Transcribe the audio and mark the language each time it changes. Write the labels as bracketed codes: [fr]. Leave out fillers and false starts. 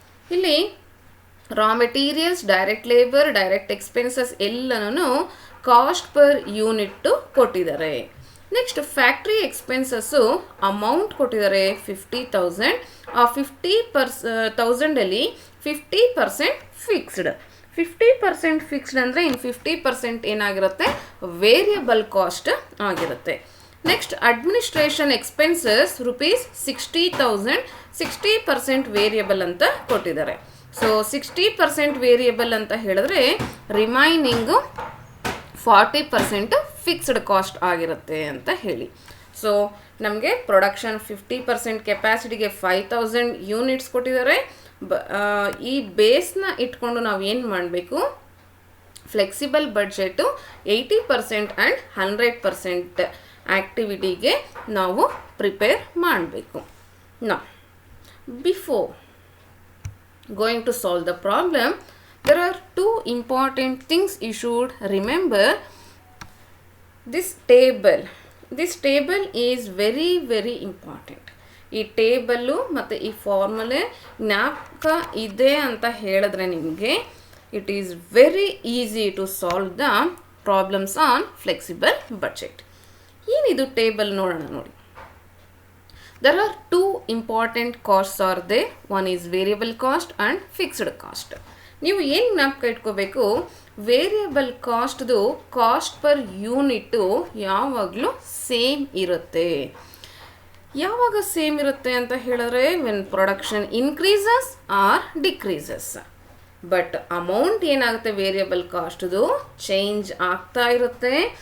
[kn] ಇಲ್ಲಿ raw materials, direct labor, direct expenses ಎಲ್ಲನೂ cost per unit ಕೊಟ್ಟಿದ್ದಾರೆ. ನೆಕ್ಸ್ಟ್, ಫ್ಯಾಕ್ಟ್ರಿ ಎಕ್ಸ್ಪೆನ್ಸಸ್ಸು ಅಮೌಂಟ್ ಕೊಟ್ಟಿದ್ದಾರೆ 50,000. ಆ 50,000ಅಲ್ಲಿ 50% ಫಿಕ್ಸ್ಡ್. 50% ಫಿಕ್ಸ್ಡ್ ಅಂದರೆ ಇನ್ನು 50% ಏನಾಗಿರುತ್ತೆ, ವೇರಿಯಬಲ್ ಕಾಸ್ಟ್ ಆಗಿರುತ್ತೆ. Next, administration expenses rupees 60,000, 60% variable ಅಂತ ಕೊಟ್ಟಿದ್ದಾರೆ. ಸೊ 60% ವೇರಿಯಬಲ್ ಅಂತ ಹೇಳಿದ್ರೆ ರಿಮೈನಿಂಗು 40% ಫಿಕ್ಸ್ಡ್ ಕಾಸ್ಟ್ ಆಗಿರುತ್ತೆ ಅಂತ ಹೇಳಿ. ಸೊ ನಮಗೆ ಪ್ರೊಡಕ್ಷನ್ 50% ಕೆಪಾಸಿಟಿಗೆ 5000 ಯೂನಿಟ್ಸ್ ಕೊಟ್ಟಿದ್ದಾರೆ. ಈ ಬೇಸ್ನ ಇಟ್ಕೊಂಡು ನಾವು ಏನು ಮಾಡಬೇಕು, ಫ್ಲೆಕ್ಸಿಬಲ್ ಬಡ್ಜೆಟು 80% ಆ್ಯಂಡ್ 100% ಆ್ಯಕ್ಟಿವಿಟಿಗೆ ನಾವು ಪ್ರಿಪೇರ್ ಮಾಡಬೇಕು. [en] ನಾ before going to solve the problem, there are two important things you should remember. This table is very important. [kn] ಈ ಟೇಬಲ್ಲು ಮತ್ತು ಈ ಫಾರ್ಮುಲೆ ಜ್ಞಾಪಕ ಇದೆ ಅಂತ ಹೇಳಿದ್ರೆ ನಿಮಗೆ [en] It is very easy to solve the problems on flexible budget. [kn] ಏನಿದು table ನೋಡೋಣ ನೋಡಿ. [en] There are two important costs are there. One is variable cost and fixed cost. [kn] ನೀವು ಏನು ಜ್ಞಾಪಕ ಇಟ್ಕೋಬೇಕು, ವೇರಿಯಬಲ್ ಕಾಸ್ಟ್ದು ಕಾಸ್ಟ್ ಪರ್ ಯೂನಿಟ್ಟು ಯಾವಾಗಲೂ ಸೇಮ್ ಇರುತ್ತೆ. ಯಾವಾಗ ಸೇಮ್ ಇರುತ್ತೆ ಅಂತ ಹೇಳಿದ್ರೆ [en] When production increases or decreases. [kn] But amount ಏನಾಗುತ್ತೆ, ವೇರಿಯಬಲ್ ಕಾಸ್ಟ್ದು ಚೇಂಜ್ ಆಗ್ತಾ ಇರುತ್ತೆ.